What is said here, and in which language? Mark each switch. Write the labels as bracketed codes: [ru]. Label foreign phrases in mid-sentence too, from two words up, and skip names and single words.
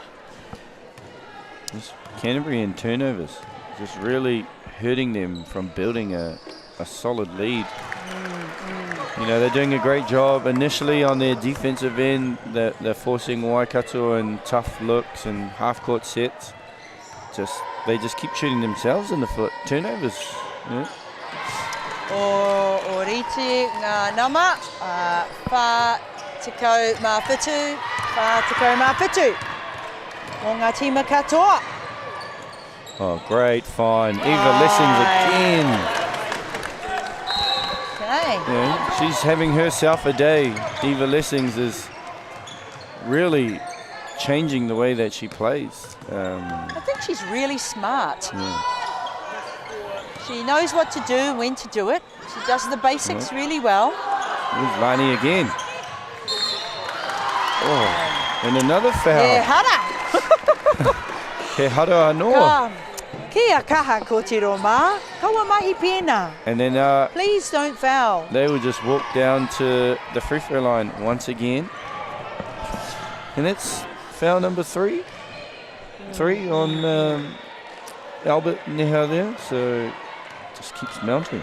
[en] This Canterbury in turnovers, just really hurting them from building a solid lead. You know, they're doing a great job initially on their defensive end. They're forcing Waikato and tough looks and half-court sets. They just keep shooting themselves in the foot. Turnovers. [mi] O rite ngā nama, whā tikau mā whitu, whā tikau mā whitu. O ngā tima katoa. [en] Oh, great find. Eva Lessings again. Yeah, she's having herself a day. Eva Lessings is really changing the way that she plays. I think she's really smart. She knows what to do and when to do it. She does the basics really well. Here's Lani again. Oh, and another foul. [mi] He hara. He hara anoa. Kia kaha ko te roma. Kaua mahi pēnā. [en] And then please don't foul. They will just walk down to the free throw line once again. And it's foul number 3. 3 on Albert Neha there. So just keeps mounting.